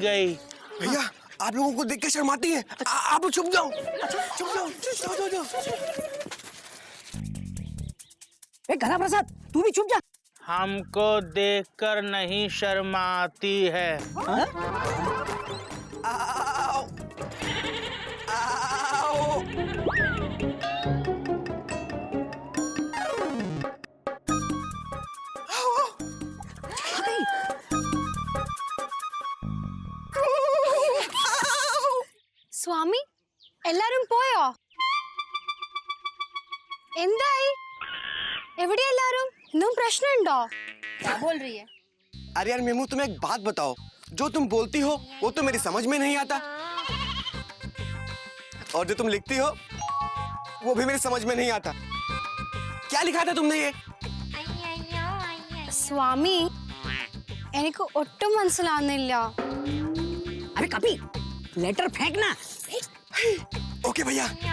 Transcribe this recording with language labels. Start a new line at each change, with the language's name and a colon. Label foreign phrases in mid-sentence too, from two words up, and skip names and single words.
Hindi: भैया आप लोगों को देख के शर्माती है। आप छुप जाओ, छुप जाओ, जाओ जाओ जाओ। गधा प्रसाद तू भी चुप जा। हमको देखकर नहीं शर्माती है। हाँ? आओ, आओ।
Malayalam: സ്വാമി എല്ലാരും പോയോ? എന്തായി? എവിടെ എല്ലാരും? ഇന്നും പ്രശ്നമുണ്ടോ?
Hindi: क्या बोल रही है? अरे यार मेमू, तुम एक बात बताओ, जो तुम बोलती हो वो तो मेरी समझ में नहीं आता, और जो तुम लिखती हो वो भी मेरी समझ में नहीं आता। क्या लिखा था तुमने ये?
Malayalam: സ്വാമി എനിക്ക് ഒട്ടും മനസ്സിലാവുന്നില്ല.
Hindi: अरे कपी लेटर फेंकना। ओके भैया।